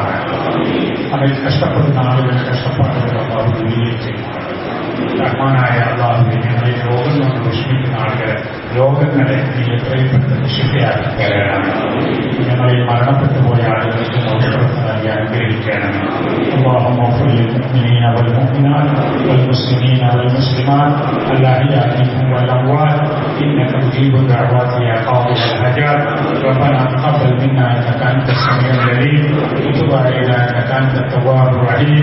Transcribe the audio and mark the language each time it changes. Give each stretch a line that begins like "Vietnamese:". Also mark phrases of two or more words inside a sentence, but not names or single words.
Malayalam: അതിൽ കഷ്ടപ്പെടുന്ന ആളുകളുടെ കഷ്ടപ്പാടുകൾ അല്ലാഹു ദൂരീകരിക്കുമാറാകട്ടെ. റഹ്മാനായ അല്ലാഹുവേ, ഞങ്ങളെ രോഗം കൊണ്ട് വിഷമിക്കുന്ന ആളുകളെ രോഗങ്ങളെ നീ എത്രയും പെട്ടെന്ന് ശിഫയാക്കി തരണം. ഞങ്ങളിൽ മരണപ്പെട്ടു പോയ ആളുകൾക്ക് മോക്ഷപ്രദം നൽകി അനുഗ്രഹിക്കണം.
Arabic: اللهم اغفر للمؤمنين والمؤمنات والمسلمين والمسلمات الأحياء منهم والأموات إنك تجيب الدعوات يا قاضي الحاجات. ربنا تقبل منا إنك أنت السميع العليم وتب علينا إنك أنت التواب الرحيم.